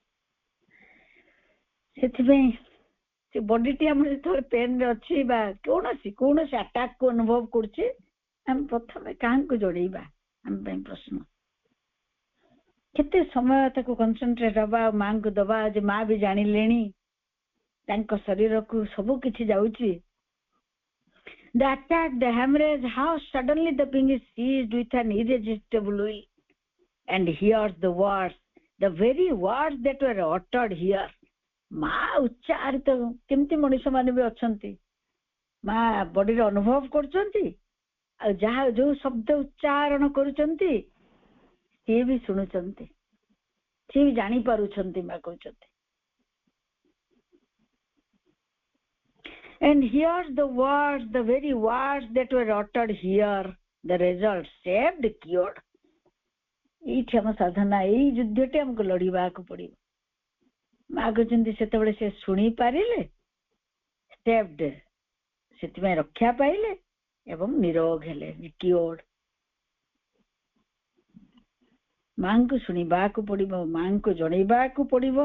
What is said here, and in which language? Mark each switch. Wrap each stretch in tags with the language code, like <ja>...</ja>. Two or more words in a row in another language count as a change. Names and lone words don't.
<or>ସେଥିପାଇଁ ସେ ବଡିଟି ଆମର ଯେତେବେଳେ ପେନରେ ଅଛି ବା କୌଣସି ଆଟାକ କୁ ଅନୁଭବ କରୁଛି, ଆମେ ପ୍ରଥମେ କାହାକୁ ଜଣେଇବା? ଆମ ପାଇଁ ପ୍ରଶ୍ନ. କେତେ ସମୟ ତାକୁ କନସେନ୍ଟ୍ରେଟ ହବା, ମାଙ୍କୁ ଦବା ଯେ ମା ବି ଜାଣିଲେଣି ତାଙ୍କ ଶରୀରକୁ ସବୁ କିଛି ଯାଉଛି.</or> <en>The attack, the hemorrhage, how suddenly the being is seized with an irresistible will and hears the words, the very words that were uttered here.</en> <or>ମା ଉଚ୍ଚାରିତ, କେମିତି ମଣିଷ ମାନେ ବି ଅଛନ୍ତି, ମା ବଡିରେ ଅନୁଭବ କରୁଛନ୍ତି ଆଉ ଯାହା ଯୋଉ ଶବ୍ଦ ଉଚ୍ଚାରଣ କରୁଛନ୍ତି ସିଏ ବି ଶୁଣୁଛନ୍ତି, ସିଏ ବି ଜାଣିପାରୁଛନ୍ତି. ମା କହୁଛନ୍ତି</or> <en>and hears the words, the very words that were uttered here, the result saved, cured.</en> <or>ଏଇଠି ଆମ ସାଧନା, ଏଇ ଯୁଦ୍ଧଟି ଆମକୁ ଲଢିବାକୁ ପଡିବ. ମା କହୁଛନ୍ତି ସେତେବେଳେ ସେ ଶୁଣି ପାରିଲେ, saved, ସେଥିପାଇଁ ରକ୍ଷା ପାଇଲେ ଏବଂ ନିରୋଗ ହେଲେ, cured. ମାଙ୍କୁ ଶୁଣିବାକୁ ପଡିବ, ମାଙ୍କୁ ଜଣେଇବାକୁ ପଡିବ.</or>